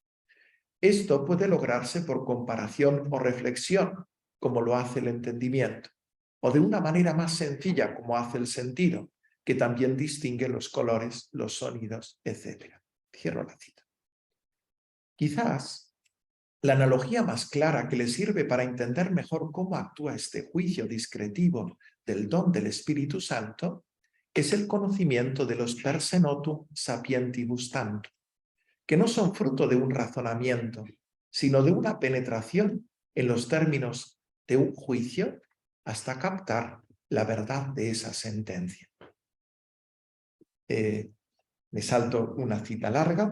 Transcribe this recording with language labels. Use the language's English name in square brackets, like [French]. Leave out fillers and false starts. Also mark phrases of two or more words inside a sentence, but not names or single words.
[Spanish] Esto puede lograrse por comparación o reflexión, como lo hace el entendimiento, o de una manera más sencilla, como hace el sentido, que también distingue los colores, los sonidos, etc. Cierro la cita. Quizás la analogía más clara que le sirve para entender mejor cómo actúa este juicio discretivo del don del Espíritu Santo es el conocimiento de los [Latin] per se notum sapientibus tantum, [Spanish] que no son fruto de un razonamiento, sino de una penetración en los términos de un juicio hasta captar la verdad de esa sentencia. Me salto una cita larga.